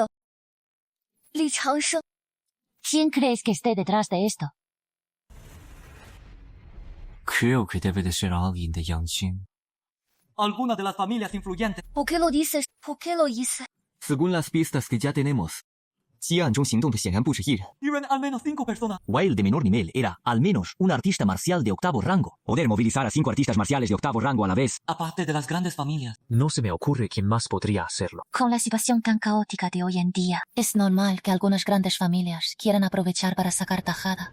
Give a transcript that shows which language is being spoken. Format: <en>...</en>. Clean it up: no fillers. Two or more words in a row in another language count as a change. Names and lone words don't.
<es>Li Changsheng. ¿Quién crees que esté detrás de esto? Creo que debe de ser alguien de Yangqing. Alguna de las familias influyentes. ¿Por qué lo dices? ¿Por qué lo hice? Según las pistas que ya tenemos,</es> <zh>接案中行动的显然不止一人。</zh> <es>Viven al menos 5 personas. Wild de menor nivel era, al menos, un artista marcial de 8º rango. Poder movilizar a 5 artistas marciales de 8º rango a la vez. Aparte de las grandes familias. No se me ocurre quién más podría hacerlo. Con la situación tan caótica de hoy en día, es normal que algunas grandes familias quieran aprovechar para sacar tajada.</es>